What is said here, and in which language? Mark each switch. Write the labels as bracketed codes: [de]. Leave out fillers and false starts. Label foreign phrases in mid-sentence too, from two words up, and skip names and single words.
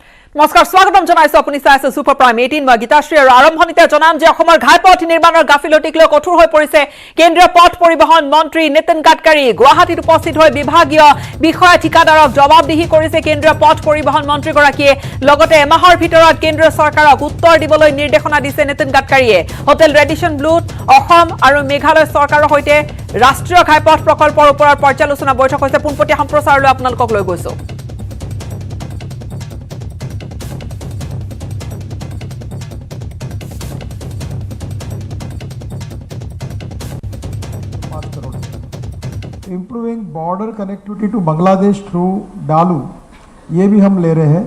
[as] নমস্কাৰ স্বাগতম জনাইছো আপুনি চাই আছে সুপাৰ প্ৰাইম 18 মই গীতাশ্ৰী আৰু আৰম্ভণিতে জনাম যে অসমৰ ঘাইপথ নিৰ্মাণৰ গাফিলতিক লৈ কঠোৰ হৈ পৰিছে কেন্দ্ৰীয় পথ পৰিবহণ মন্ত্ৰী নিতিন গাডকাৰী গুৱাহাটীত উপস্থিত হৈ বিভাগীয় বিষয়া ঠিকাদাৰক জবাবদিহি কৰিছে কেন্দ্ৰীয় পথ পৰিবহণ মন্ত্ৰীগৰাকীয়ে লগতে এমাহৰ ভিতৰত কেন্দ্ৰীয় চৰকাৰক উত্তৰ দিবলৈ নিৰ্দেশনা দিছে নিতিন গাডকাৰীয়ে হোটেল ৰেডিশ্যন ব্লুত অসম আৰু মেঘালয় চৰকাৰৰ সৈতে ৰাষ্ট্ৰীয় ঘাইপথ প্ৰকল্পৰ ওপৰত পৰ্যালোচনা বৈঠক হৈছে পোনপটীয়া সম্প্ৰচাৰলৈ আপোনালোকক লৈ গৈছো [en] improving border connectivity to Bangladesh through Dalu [hi] ये भी हम ले रहे हैं।